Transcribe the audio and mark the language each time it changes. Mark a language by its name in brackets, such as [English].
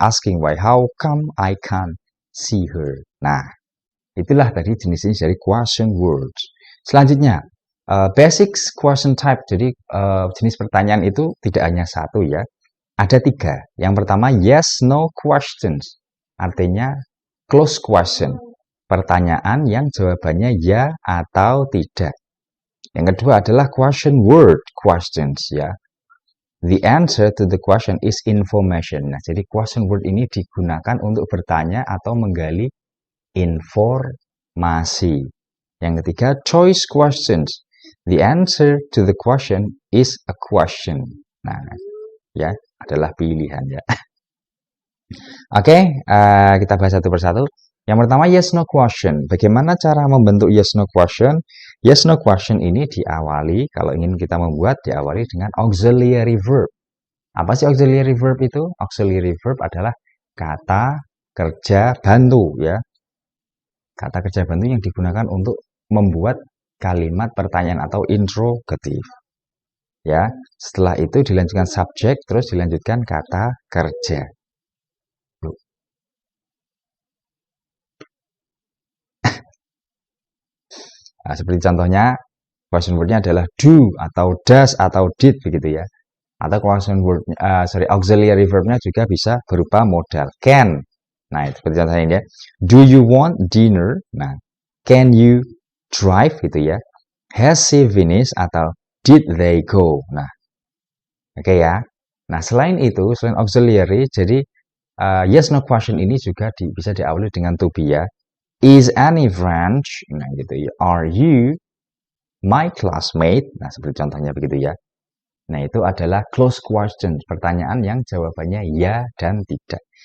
[English] Asking why, how come I can't see her? [Indonesian] Nah, itulah tadi jenis-jenis dari question words. [English] Selanjutnya, basic question type. [Indonesian] Jadi jenis pertanyaan itu tidak hanya satu ya. Ada 3. Yang pertama, [English] yes, no questions. Artinya close question. [Indonesian] Pertanyaan yang jawabannya ya atau tidak. Yang kedua adalah question word questions ya. [English] The answer to the question is information. [Indonesian] Nah, jadi question word ini digunakan untuk bertanya atau menggali informasi. Yang ketiga, [English] choice questions. The answer to the question is a question. [Indonesian] Nah, ya, adalah pilihan ya. Oke, kita bahas satu persatu. Yang pertama, yes no question. Bagaimana cara membentuk yes no question? Yes no question ini diawali, kalau ingin kita membuat, diawali dengan auxiliary verb. Apa sih auxiliary verb itu? Auxiliary verb adalah kata kerja bantu ya. Kata kerja bantu yang digunakan untuk membuat kalimat pertanyaan atau interrogative. Ya, setelah itu dilanjutkan subjek, terus dilanjutkan kata kerja. Nah, seperti contohnya, question word-nya adalah do atau does atau did begitu ya. Atau question word, auxiliary verb-nya juga bisa berupa modal can. Nah, itu seperti contohnya ini ya. [English] Do you want dinner? Nah, can you drive gitu ya. Has she finished atau did they go? [Indonesian] Nah, oke ya. Nah, selain itu, selain auxiliary, jadi yes no question ini juga bisa diawali dengan to be ya. [English] Is any French? Nah, gitu ya. Are you my classmate? [Indonesian] Nah, seperti contohnya begitu ya. Nah, itu adalah close question, pertanyaan yang jawabannya ya dan tidak.